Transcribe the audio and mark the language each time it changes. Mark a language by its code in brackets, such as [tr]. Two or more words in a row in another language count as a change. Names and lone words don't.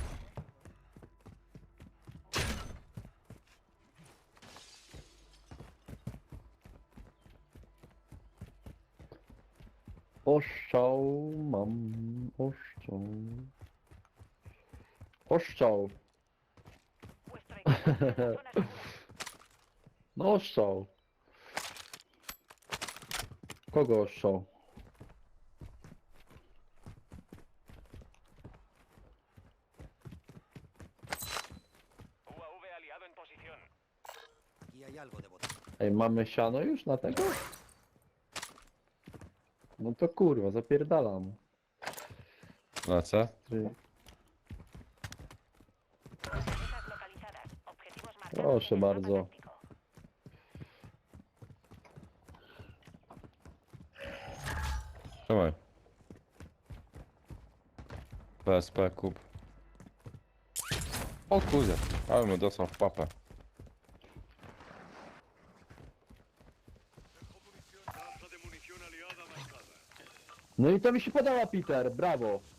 [pl] Oszczał mam. Oszczał. Oszczał. [es] Vuestro equipo está en la zona segura. [pl] No oszczał. Kogo oszczał? [es] UAV aliado en posición. Aquí hay algo de botín. [pl] Ej, mamy siano już na tego? No to kurwa, zapierdalam. Lecę. Ty. [es] Metas localizadas. Objetivos marcados. [pl] Proszę [es] en el mapa [pl] bardzo. [es] táctico. [pl] Trzymaj. PSP kup. O kurde, ale mu dostał w papę. No i to mi się podoba, Peter, brawo.